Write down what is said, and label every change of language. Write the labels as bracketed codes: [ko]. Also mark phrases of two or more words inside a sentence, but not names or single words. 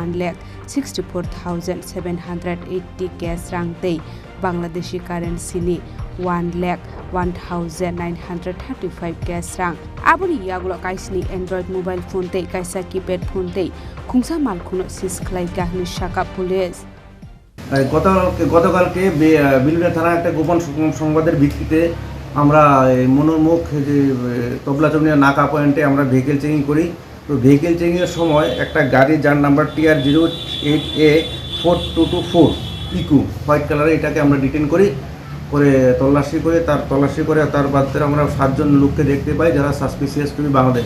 [trp] 1,64,780 कैश रां दै बांग्लादेशी करेंसीनि 1,01,935 कैश रां आबुनि यागुलो काइसनि [en] android mobile phone [trp] दै काइसा [en] keypad phone [trp] दै खुंसा मालखुनो सिस खलायका हनि शाखा पुलिस [bn] গতকালকে বিলোনিয়া থানা একটা গোপন সংবাদের ভিত্তিতে আমরা মনোরমুখ যে তবলাচমনিয়া নাকা পয়েন্টে আমরা [en] vehicle checking [bn] করি। তো [en] vehicle checking [bn] সময় একটা গাড়ি যার নাম্বার TR08A 4224 ইকু [en] white colour [bn] এটাকে আমরা ডিটেন করি করে তল্লাশি করে তার বাদে আমরা 7 জন লোককে দেখতে পাই যারা [en] suspicious to Bangladesh.